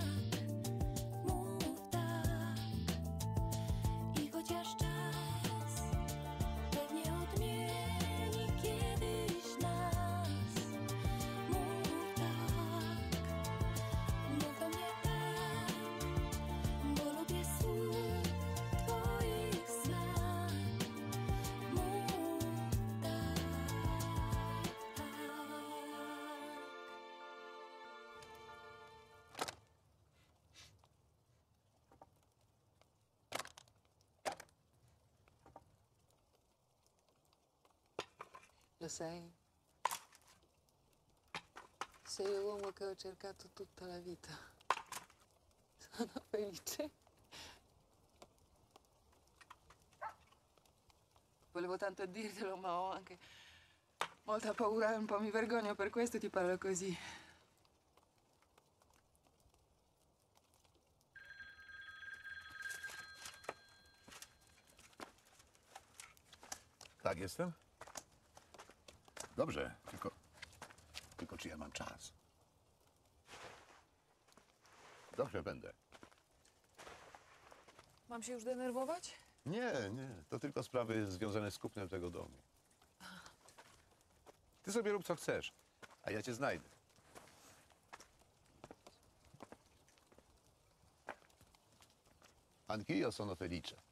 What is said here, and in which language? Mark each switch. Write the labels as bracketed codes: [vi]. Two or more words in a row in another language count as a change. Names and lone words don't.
[pl] Mów tak i chociaż czas pewnie odmieni kiedyś nas. Mów tak, mów do mnie tak, bo lubię słów twoich smak. Mów tak. [it] Lo sai, sei l'uomo che ho cercato tutta la vita. Sono felice. Volevo tanto dirtelo, ma ho anche molta paura e un po' mi vergogno, per questo ti parlo così. [pl] Tak, jestem? Dobrze, tylko czy ja mam czas? Dobrze, będę. Mam się już denerwować? Nie, to tylko sprawy związane z kupnem tego domu. Ty sobie rób co chcesz, a ja cię znajdę. [it] Anch'io sono felice.